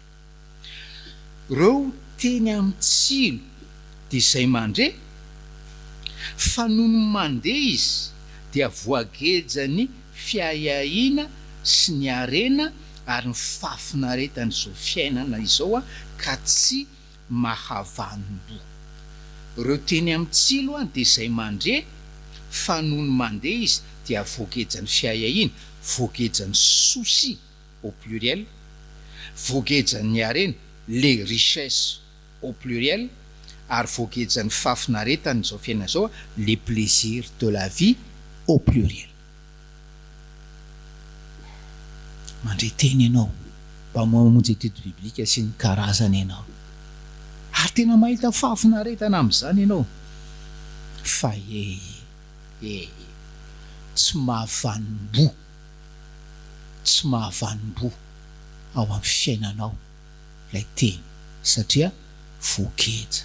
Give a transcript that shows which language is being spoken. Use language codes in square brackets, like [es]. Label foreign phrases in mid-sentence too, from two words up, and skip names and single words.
[mg] Ireo teny amin'ny tsilo de izay mandre fa noho ny mandeha izy dia voagejany fiahiahina sy ny arena ary ny fafinaretany izao fiainana izao ka tsy mahavanimbo. Ireo teny amin'ny tsilo de izay mandre fa noho ny mandeha izy dia voagejany fiahiahina, voagejany [fr] souci au pluriel, [mg] voagejany arena [fr] les richesses au pluriel, [mg] ary voagejany fafinaretany izao fiainana izao [fr] les plaisirs de la vie au pluriel. [mg] Mandre teny ianao mba mamonjy etude biblika sy ny karazany ianao, ary tena mahita fafinaretana amin'izany ianao, fa tsy mahavanimbo, tsy mahavanimbo ao amin'ny fiainanao lay teny, satria voageja.